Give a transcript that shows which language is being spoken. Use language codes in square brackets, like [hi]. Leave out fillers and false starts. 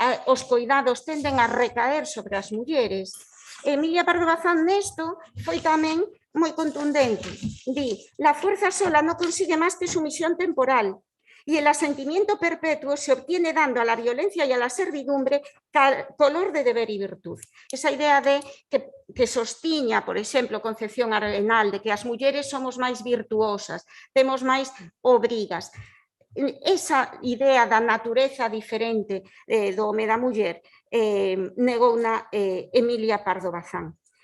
[gl] Os coidados tenden a recaer sobre as mulleres. Emilia Pardo Bazán nesto foi tamén moi contundente. [es] Di, la fuerza sola no consigue más que sumisión temporal y el asentimiento perpetuo se obtiene dando a la violencia y a la servidumbre color de deber y virtud. [gl] Esa idea de que sostiña, por exemplo, Concepción Arenal, de que as mulleres somos máis virtuosas, temos máis obrigas. Esa idea da natureza diferente do home da muller negouna Emilia Pardo Bazán.